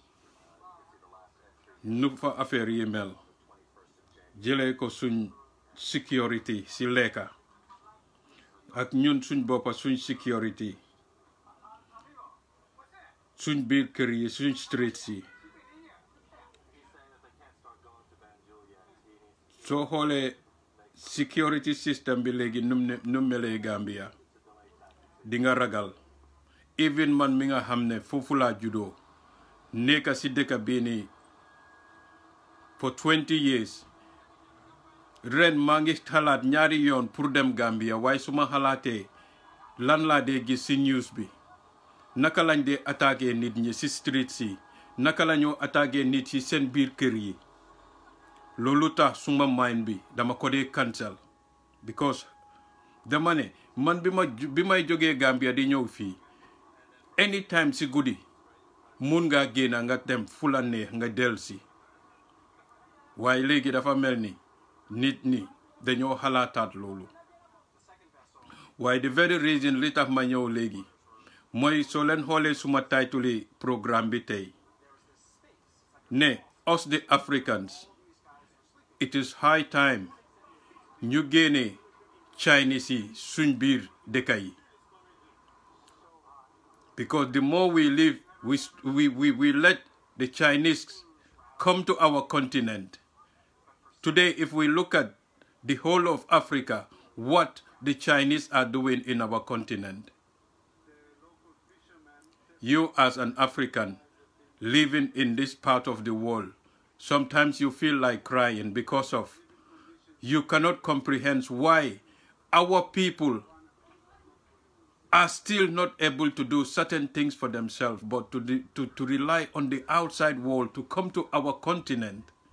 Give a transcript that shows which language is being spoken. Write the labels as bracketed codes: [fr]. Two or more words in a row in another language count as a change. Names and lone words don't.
[wo] nu fa affaire yi mel jëlee ko suñ sécurité ci lekka ak ñun suñ boppa suñ sécurité suñ biir kër yi suñ streets yi soo xoolee [en] security system [wo] bi léegi nu melee Gambia di nga ragal even man mi nga xam ne foofu laa juddoo nekka ci dëkk bii nii [en] for 20 years [wo] ren maa ngi xalaat ñaari yoon pour dem Gambia waaye su ma xalaatee lan laa dee gis ci news bi naka lañ dee attaqué nit ñi ci street si naka la ñoo attaqué nit ci seen biir kër yi loolu tax suma mind bi dama ko dee cancel because dama ne man bi may jógee Gambia di ñëw fii anytime ci guddi mun ngaa génn nga dem fu la neex nga del si waaye léegi dafa mel ni nit ñi dañoo xalaataat loolu waaye the [en] very reason [wo] li tax ma ñëw léegi mooy soo leen xoolee suma title programme bi tey ne [en] us the Africans it is high time [wo] ñu génne Chinese yi suñ biir dëkk yi [en] because the more we live we let the Chinese come to our continent. Today, if we look at the whole of Africa, what the Chinese are doing in our continent, you as an African living in this part of the world, sometimes you feel like crying because of you cannot comprehend why our people are still not able to do certain things for themselves, but to rely on the outside world to come to our continent.